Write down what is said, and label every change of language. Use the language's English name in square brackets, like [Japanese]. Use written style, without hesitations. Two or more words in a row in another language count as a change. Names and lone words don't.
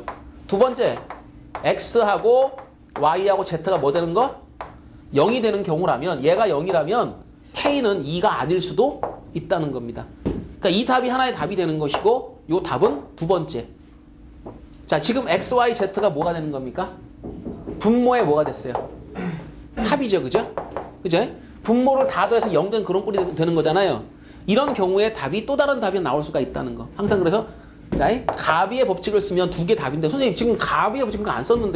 [Korean] 두 번째, x하고 y하고 z가 뭐 되는 거? 0이 되는 경우라면 얘가 0이라면 k는 2가 아닐 수도 있다는 겁니다. 그러니까 이 답이 하나의 답이 되는 것이고 이 답은 두 번째. 자, 지금 x, y, z가 뭐가 되는 겁니까? 분모에 뭐가 됐어요? 합이죠. 그죠? 그죠? 분모를 다 더해서 0 된 그런 꼴이 되는 거잖아요. 이런 경우에 답이 또 다른 답이 나올 수가 있다는 거. 항상 그래서 자, 가비의 법칙을 쓰면 두 개 답인데 선생님 지금 가비의 법칙을 안 썼는데요.